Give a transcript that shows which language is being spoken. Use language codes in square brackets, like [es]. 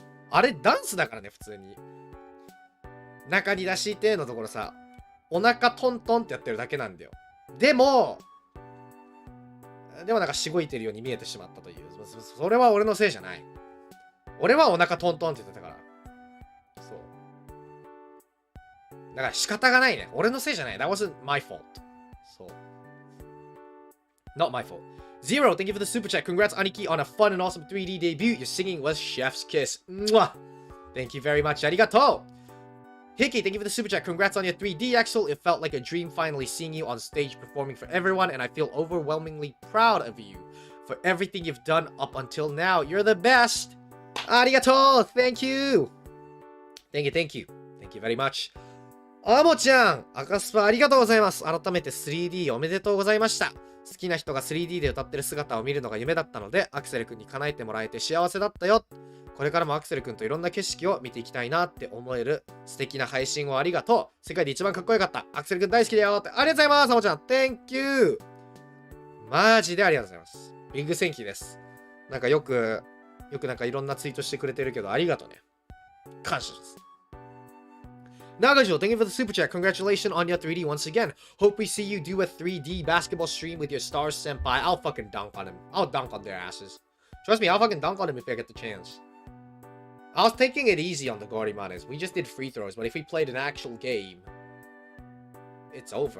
[ja] あれダンスだからね、普通に。中に出してのところさ、お腹トントンってやってるだけなんだよ。でもなんかしごいてるように見えてしまったという。それは俺のせいじゃない。俺はお腹トントンって言ってたから。そう。だから仕方がないね。俺のせいじゃない。 [en] That wasn't my fault. [ja] そう。 [en] Not my fault. Zero, thank you for the super chat. Congrats, Aniki, on a fun and awesome 3D debut. Your singing was chef's kiss. Mwah! Thank you very much. Arigato. Hickey, thank you for the super chat. Congrats on your 3D, Axel. It felt like a dream finally seeing you on stage performing for everyone, and I feel overwhelmingly proud of you for everything you've done up until now. You're the best. Arigato. Thank you. Thank you, thank you. Thank you very much. [ja] あもちゃん、赤スパありがとうございます。改めて 3D おめでとうございました。好きな人が 3D で歌ってる姿を見るのが夢だったので、アクセル君に叶えてもらえて幸せだったよ。これからもアクセル君といろんな景色を見ていきたいなって思える素敵な配信をありがとう。世界で一番かっこよかった。アクセル君大好きだよって。ありがとうございます、あもちゃん。 [en] Thank you! [ja] マジでありがとうございます。ビッグセンキーです。なんかよくなんかいろんなツイートしてくれてるけど、ありがとうね。感謝です。 [en] Nagajo, thank you for the super chat. Congratulations on your 3D once again. Hope we see you do a 3D basketball stream with your stars senpai. I'll fucking dunk on him. I'll dunk on their asses. Trust me, I'll fucking dunk on him if I get the chance. I was taking it easy on the Gorimanes. We just did free throws, but if we played an actual game, it's over.